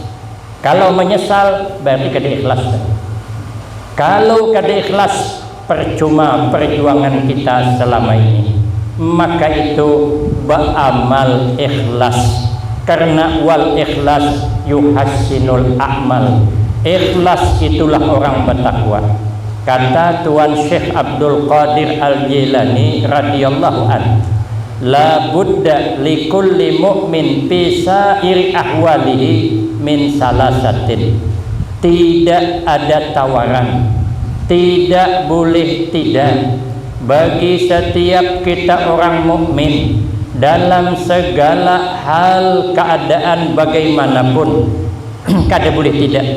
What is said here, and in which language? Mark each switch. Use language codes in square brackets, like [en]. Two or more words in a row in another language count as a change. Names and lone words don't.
[bjn] Kalau menyesal berarti kada ikhlas. Kalau kada ikhlas, percuma perjuangan kita selama ini. Maka itu beramal ikhlas, karena [ar] والإخلاص يحسن الأعمال. [bjn] Ikhlas itulah orang bertakwa. Kata Tuan Syekh Abdul Qadir Al-Jilani [ar] رضي الله عن لا بد لكل مؤمن في سائر أحواله من ثلاثة. [bjn] Tidak ada tawaran, tidak boleh tidak bagi setiap kita orang mukmin dalam segala hal keadaan bagaimanapun. Kada boleh tidak.